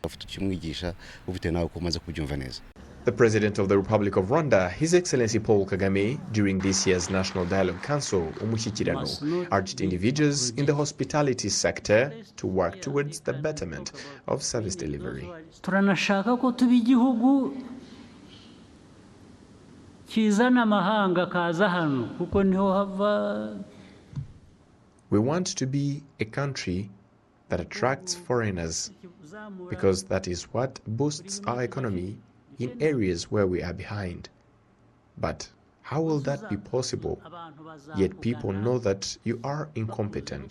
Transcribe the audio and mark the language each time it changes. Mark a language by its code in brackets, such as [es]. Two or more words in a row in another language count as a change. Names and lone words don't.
[en] The President of the Republic of Rwanda, His Excellency Paul Kagame, during this year's National Dialogue Council, Umushyikirano, urged individuals in the hospitality sector to work towards the betterment of service delivery. [rw] Turanashaka ko tuba igihugu kizana amahanga kaza hano kuko niho hava. [en] We want to be a country that attracts foreigners because that is what boosts our economy in areas where we are behind. But how will that be possible? Yet people know that you are incompetent.